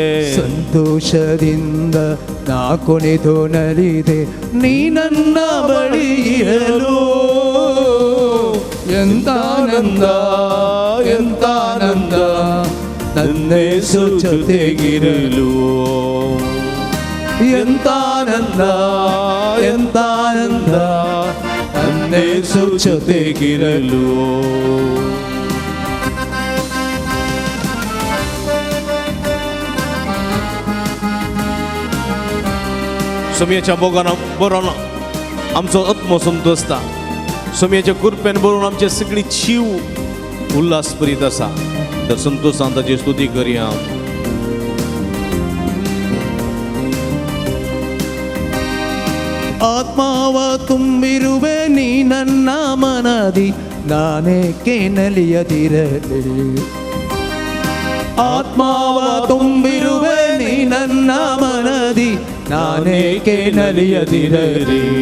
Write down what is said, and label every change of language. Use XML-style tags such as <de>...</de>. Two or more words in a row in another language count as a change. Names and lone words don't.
<kn>ಸಂತೋಷದಿಂದ ನಾ ಕುಣಿದು ನಲಿದೆ, ನೀ ನನ್ನ ಬಳಿ ಇರಲು, ಎಂತಾನಂದ ಎಂತಾನಂದ ನನ್ನೇಸು ಜೊತೆಗಿರಲು, ಎಂತಾನಂದ ಎಂತಾನಂದ ನನ್ನೇಸು ಜೊತೆಗಿರಲು.</kn> <kok>सुम्याच्या बोगान बरोवन आमचो आत्मो संतोषता. सुम्याच्या कृपेन बरोवन आमचे सगळी जीव उल्हास भरीत आसा. तर संतोषान ताची स्तुती करया.</kok> <kn>ಆತ್ಮವ ತುಂಬಿರುವೆ ನೀ ನನ್ನ ಮನದಿ, ನಾನೇಕೆ ನಲಿಯದಿರಲಿ, ಆತ್ಮವ ತುಂಬಿರುವೆ ನೀ ನನ್ನ ಮನದಿ, ನಾನೇಕೆ ನಲಿಯದಿರಲಿ.</kn>